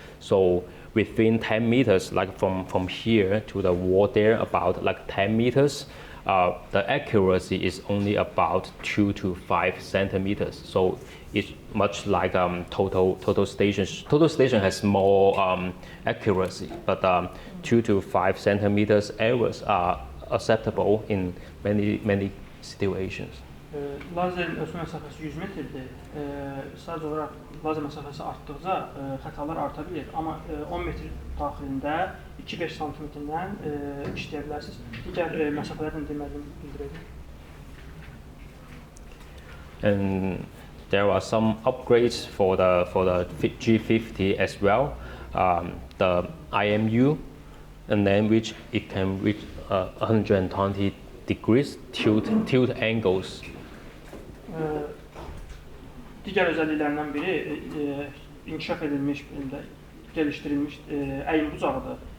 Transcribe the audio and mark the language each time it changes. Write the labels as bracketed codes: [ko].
[en] So within 10 meters, like from here to the wall there, about like 10 meters, the accuracy is only about 2 to 5 centimeters. So it's much like total station. Total station has more accuracy, but 2 to 5 centimeters errors are acceptable in many situations. [az] Lazerin ölçmə məsafəsi 100 metrdir. Sadəcə olaraq lazer məsafəsi artdıqca xətalar arta bilir, amma 10 metr daxilində 2-5 santimetrdən işləyə bilərsiniz. Digər məsafələrdən deməli bildirəcəm. [en] And there are some upgrades for the G50 as well. The IMU, and then which it can reach 120 degrees tilt angles. [az] Digər özəlliklərindən biri inkişaf edilmiş, gəlişdirilmiş əyin bucağıdır.